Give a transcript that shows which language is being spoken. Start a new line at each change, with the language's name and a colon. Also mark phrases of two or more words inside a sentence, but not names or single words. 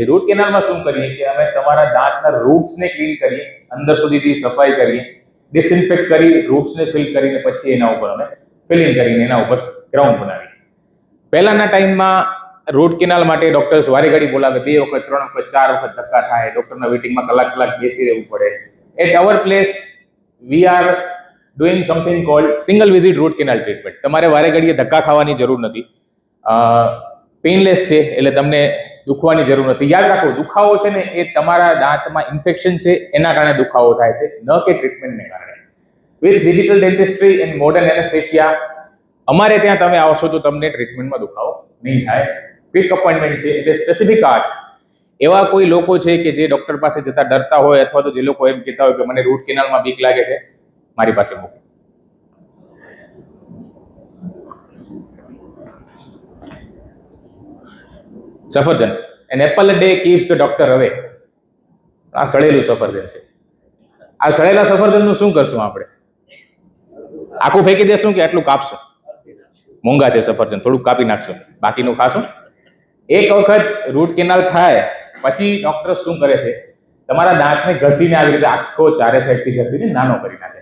English: root canalમાં
Gujarati: શું કરીએ કે અમે તમારા દાંતના રૂટ્સને ક્લીન કરીએ, અંદર સુધીથી સફાઈ કરીએ, ડિસઇન્ફેક્ટ કરી, રૂટ્સને ફિલ કરીને પછી એના ઉપર અમે ફિલિંગ કરીને એના ઉપર ક્રાઉન બનાવીએ. પહેલાના ટાઈમમાં
English: root canal
Gujarati: માટે ડોક્ટર્સ વારે ઘડી બોલાવે, 2 વખત 3 વખત 4 વખત ધક્કા થાય, ડોક્ટરના વેટિંગમાં કલાક બેસી રહેવું પડે.
English: at our place we are doing something called single visit root canal treatment.
Gujarati: તમારે વારે ઘડીએ ધક્કા ખાવાની જરૂર નથી. પેઇનલેસ છે એટલે તમને દુખવાની જરૂર નથી. યાદ રાખો, દુખાવો છે ને એ તમારા દાંતમાં ઇન્ફેક્શન છે એના કારણે દુખાવો થાય છે, ન કે ટ્રીટમેન્ટને કારણે.
English: with digital dentistry and modern anesthesia
Gujarati: અમારે ત્યાં તમે આવશો તો તમને ટ્રીટમેન્ટમાં દુખાવો નહીં થાય.
English: quick appointment
Gujarati: છે એટલે
English: specific ask.
Gujarati: એવા કોઈ લોકો છે કે જે ડોક્ટર પાસે જતા ડરતા હોય અથવા તો જે લોકો એમ કહેતા હોય કે મને
English: root canalમાં
Gujarati: બીક લાગે છે, મારી પાસે મૂકો. સફરજન,
English: an apple a day keeps the doctor away.
Gujarati: આ સળેલું સફરજન છે. આ સળેલા સફરજનનું શું કરશું આપણે? આખું ફેંકી દેશું કે આટલું કાપશું? મોંઘા છે સફરજન, થોડુંક કાપી નાખશું, બાકીનું ખાશું. એક વખત
English: root canal
Gujarati: થાય પછી ડોક્ટર શું કરે છે, તમારા દાંતને ઘસીને આવી રીતે આખો ચારે સાઈડથી ઘસીને નાનો કરી નાખે.